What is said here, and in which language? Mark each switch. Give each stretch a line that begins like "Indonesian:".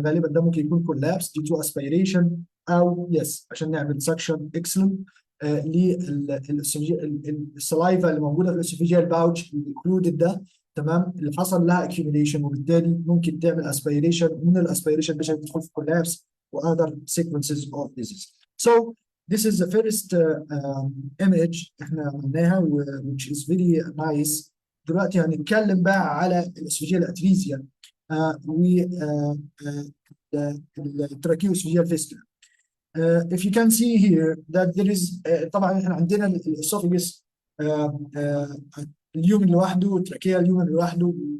Arabic: غالبا ده ممكن يكون كولابس دي تو اسبيريشن او يس عشان نعمل سكشن اكسلنت للسلايفا اللي موجوده في الاسوفيجيال باوتش الانكلودد ده، تمام، اللي حصل لها اكيوميليشن، وبالتالي ممكن تعمل اسبيريشن، ومن الاسبيريشن مش هتدخل في كولابس واذر
English: sequences of disease. So this is the first image
Arabic: احنا عملناها
English: which is very nice.
Arabic: دلوقتي هنتكلم بقى على الاسوفيجيال اتريزيا والتراكيوسوفيجيال فيستولا.
English: If you can see here that there is
Arabic: طبعا احنا عندنا الاسوفيجس اليومن لوحده
English: والتراكيا اليومن لوحده.